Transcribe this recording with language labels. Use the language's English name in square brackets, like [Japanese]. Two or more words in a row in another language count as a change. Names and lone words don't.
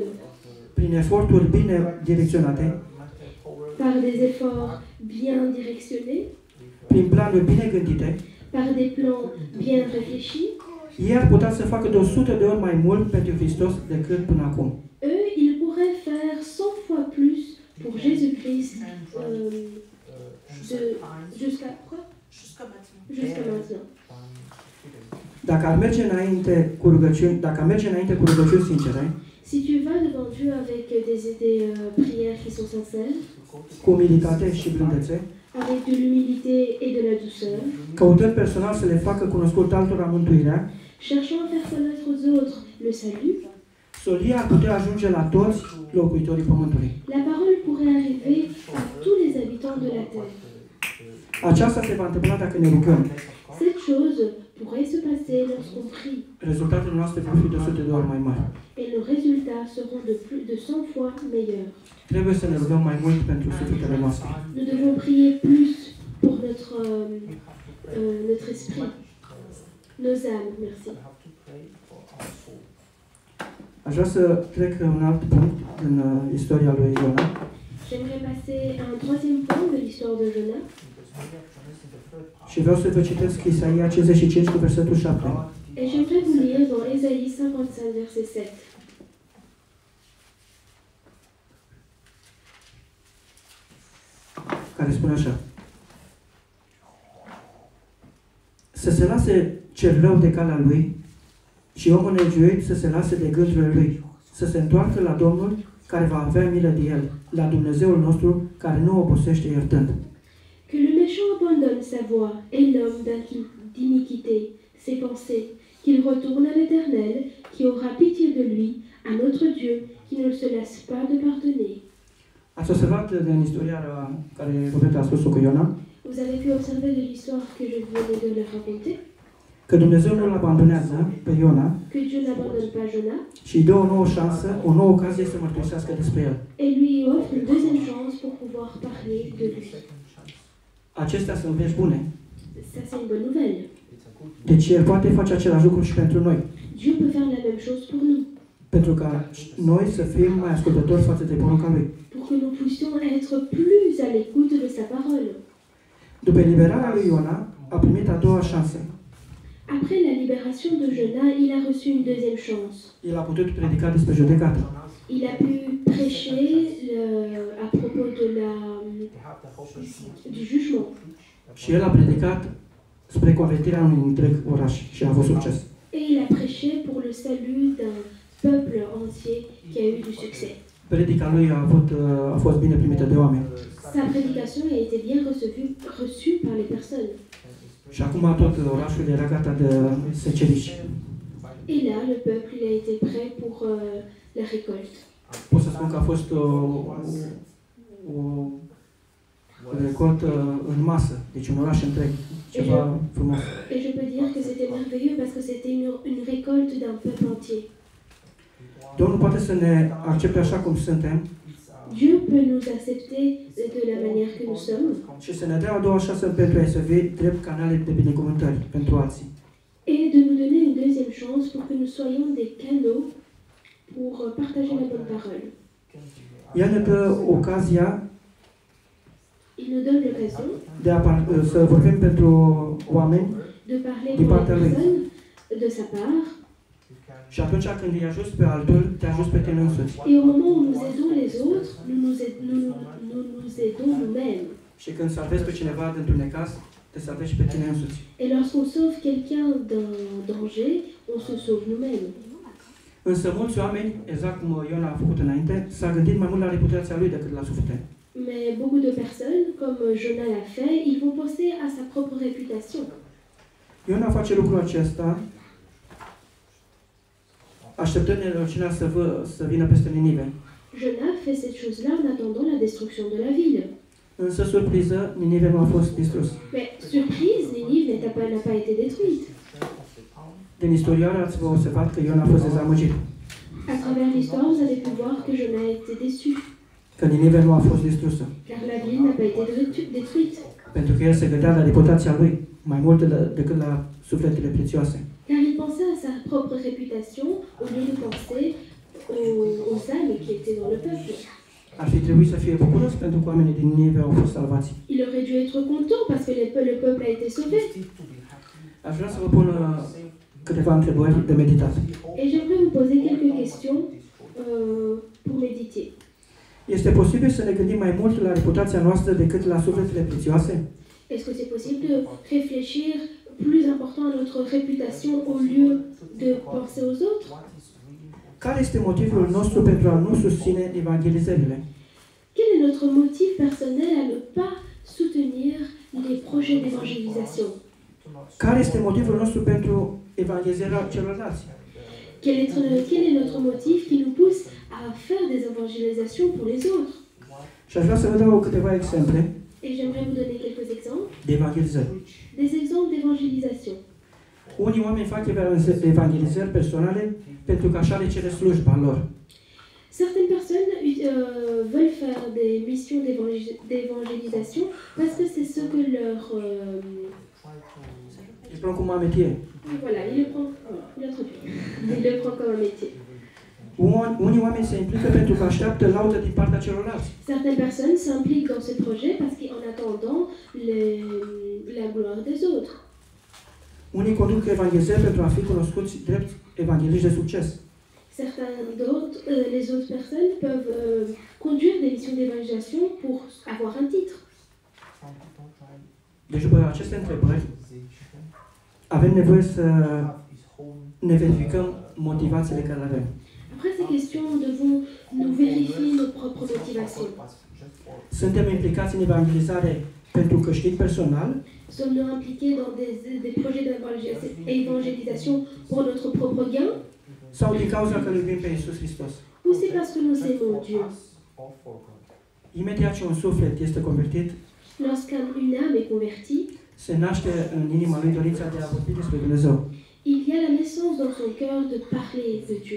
[Romanian] prin eforturi bine direcționate, [French] par des efforts bien directionnés, [Romanian] prin planuri bine gândite, [French] par des plans bien réfléchis, [Romanian] ei ar putea să facă de 100 de ori mai mult pentru Hristos decât până acum. [French] eux, ils pourraient faire 100 fois plus pour Jésus-Christ jusqu'à maintenant. [Romanian] Dacă ar merge înainte cu rugăciuni, sincere, [French] Si tu vas devant Dieu avec des prières qui sont sincères, [Romanian] cu umilitate și blândețe, [French] avec de l'humilité et de la douceur, [Romanian] căutând personal să le facă cunoscut altora mântuirea, [French] cherchant à faire connaître aux autres le salut, [Romanian] Solia ar putea ajunge la toți locuitorii pământului. [French] La parole pourrait arriver à tous les habitants de la terre. [Romanian] Aceasta se va întâmpla dacă ne rugăm. [French] Cette chose pourrait se passer lorsqu'on prie. [Romanian] Rezultatele noastre vor fi de 100 de ori mai mari. [French] Et nos résultats seront de 100 fois meilleurs. [Romanian] Trebuie să ne rugăm mai mult pentru sufletele noastre. [French] Nous devons prier plus pour notre esprit, nos âmes. Merci. [Romanian] Aș vrea să trec un alt punct în istoria lui Iona. [French] J'aimerais passer à un troisième point de l'histoire de Jonas. [Romanian] Și vreau să vă citesc Isaia 55 cu versetul 7, [French] Et j'aimerais vous lire dans Ésaïe 55, verset 7. [Romanian] care spune așa. Să se lase cel rău de calea lui și omul nelegiuit să se lase de gândurile lui, să se întoarcă la Domnul care va avea milă de el, la Dumnezeul nostru care nu obosește iertând. [French] Que le méchant abandonne sa voie et l'homme d'iniquité ses pensées, qu'il retourne à l'Éternel, qui aura pitié de lui, à notre Dieu, qui ne se lasse pas de pardonner. [Romanian] Ați observat din istoria care Robert a spus-o cu Iona, [French] Vous avez pu observer de l'histoire que je venais de le raconter, [Romanian] că Dumnezeu nu-l abandonează pe Iona [French] que Dieu n'abandonne pas Jonas [Romanian] și îi dă o nouă șansă, o nouă ocazie să mărturisească despre el. [French] et lui offre une deuxième chance pour pouvoir parler de lui. [Romanian] Acestea sunt vești bune. [French] Ça, c'est une bonne nouvelle. [Romanian] Deci El poate face același lucru și pentru noi. [French] Dieu peut faire la même chose pour nous, [Romanian] Pentru ca noi să fim mai ascultători față de porunca Lui. [French] pour que nous puissions être plus à l'écoute de sa parole. [Romanian] După eliberarea lui Iona, a primit a doua șansă. [French] Après la libération de Jonas, il a reçu une deuxième chance. [Romanian] El a putut predica despre judecată. [French] Il a pu prêcher à propos du jugement. [Romanian] Și el a predicat spre convertirea unui întreg oraș și a avut succes. [French] Et il a prêché pour le salut d'un peuple entier qui a eu du succès. [Romanian] Predica lui a fost bine primită de oameni. [French] Sa prédication a été bien reçue par les personnes. [Romanian] Și acum tot orașul era gata de seceriș. [French] Et là, le peuple il a été prêt pour la récolte. [Romanian] Pot să spun că a fost o recoltă în masă, deci un oraș întreg, ceva frumos. [French] Et je peux dire que c'était merveilleux parce que c'était une récolte d'un peuple entier. [Romanian] Domnul poate să ne accepte așa cum suntem [French] Dieu peut nous accepter de la manière que nous sommes [Romanian] și să ne dea a doua șansă pentru a să fie drept canale de binecuvântări pentru alții. [French] et de nous donner une deuxième chance pour que nous soyons des canaux pour partager la bonne parole. [Romanian] El ne dă ocazia [French] Il nous donne l'occasion [Romanian] să vorbim pentru oameni [French] de parler [Romanian] Din [French] pour les [Romanian] partea lui. [French] personnes de sa part. [Romanian] și atunci când îi ajuți pe altul, te ajuți pe tine însuți. [French] Et au moment où nous aidons les autres, nous nous aidons nous-mêmes. [Romanian] Și când salvezi pe cineva dintr-un necaz, te salvezi și pe tine însuți. [French] Et lorsqu'on sauve quelqu'un d'un danger, on se sauve nous-mêmes. [Romanian] Însă mulți oameni, exact cum Iona a făcut înainte, s-a gândit mai mult la reputația lui decât la suflet. [French] Mais beaucoup de personnes, comme Jonas l'a fait, ils vont penser à sa propre réputation. [Romanian] Iona face lucrul acesta așteptând nenorocirea să vină peste Ninive. [French] Jonas fait cette chose-là en attendant la destruction de la ville. [Romanian] Însă, surpriză, Ninive nu a fost distrus. [French] Mais surprise, Ninive n'a pas été détruite. [Romanian] Din istorioară ați observat că Iona a fost dezamăgit. [French] À travers l'histoire, vous avez pu voir que Jonas a été déçu, [Romanian] Că Ninive nu a fost distrusă. [French] car la ville n'a pas été détruite, [Romanian] Pentru că el se gândea la reputația lui, mai mult decât la sufletele prețioase. [French] car il pensait à sa propre réputation au lieu de penser aux âmes qui étaient dans le peuple. [Romanian] Ar fi trebuit să fie bucuros pentru că oamenii din Ninive au fost salvați. [French] Il aurait dû être content parce que le peuple a été sauvé. [Romanian] Aș vrea să vă pun câteva întrebări de meditat. [French] Et j'aimerais vous poser quelques questions pour méditer. [Romanian] Este posibil să ne gândim mai mult la reputația noastră decât la sufletele prețioase? [French] Est-ce que c'est possible de réfléchir plus important à notre réputation au lieu de penser aux autres? [Romanian] Care este motivul nostru pentru a nu susține evangelizările? [French] Quel est notre motif personnel à ne pas soutenir les projets d'évangélisation? [Romanian] Care este motivul nostru pentru evangelizarea celorlalți? [French] Quel est notre motif qui nous pousse à faire des évangélisations pour les autres? [Romanian] Și aș vrea să vă dau câteva exemple [French] Et j'aimerais vous donner quelques exemples, [Romanian] de evangelizări. [French] des exemples d'évangélisation. [Romanian] Unii oameni fac evangelizări personale pentru că așa le cere slujba lor. [French] Certaines personnes veulent faire des missions d'évangélisation parce que c'est ce que leur... Îi prend cum un métier. voilà, il le prend, il a traduit. Il le prend comme un métier. [Romanian] Unii oameni se implică pentru că așteaptă laudă din partea celorlalți. [French] Certaines personnes s'impliquent dans ce projet parce qu'en attendant la gloire des autres. [Romanian] Unii conduc evangelizări pentru a fi cunoscuți drept evangeliști de succes. [French] Certains d'autres, les autres personnes peuvent conduire des missions d'évangélisation pour avoir un titre. [Romanian] Deci după aceste întrebări avem nevoie să ne verificăm motivațiile care le avem. [French] Après ces questions, nous devons nous vérifier nos propres motivations. [Romanian] Suntem implicați în evangelizare pentru câștig personal [French] Sommes-nous impliqués dans des projets d'évangélisation pour notre propre gain, [Romanian] sau din cauza că îl iubim pe Iisus Hristos? [French] ou c'est parce que nous aimons Dieu? [Romanian] Imediat ce un suflet este convertit, [French] Lorsqu'une âme est convertie, [Romanian] se naște în inima lui dorința de a vorbi despre Dumnezeu [French] il y a la naissance dans son cœur de parler de Dieu,